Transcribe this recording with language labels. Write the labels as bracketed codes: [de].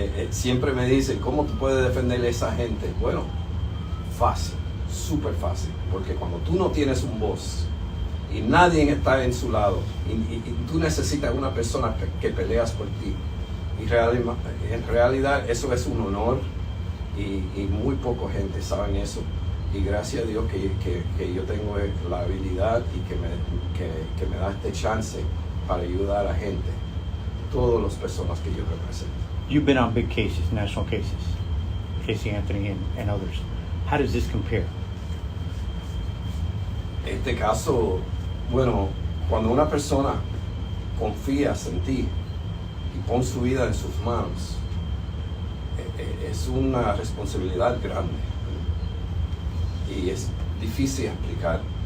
[es] Siempre me dicen, ¿cómo tú puedes defender a esa gente? Bueno, fácil, súper fácil, porque cuando tú no tienes un voz y nadie está en su lado, y tú necesitas una persona que peleas por ti, y en realidad eso es un honor, y muy poca gente sabe eso, y gracias a Dios que yo tengo la habilidad y que me da este chance para ayudar a la gente, todas las personas que yo represento. [en] You've been on big cases, national cases, Casey Anthony and others. How does this compare? [es] Este caso, bueno, cuando una persona confía en ti y pone su vida en sus manos, es una responsabilidad grande, y es difícil explicar.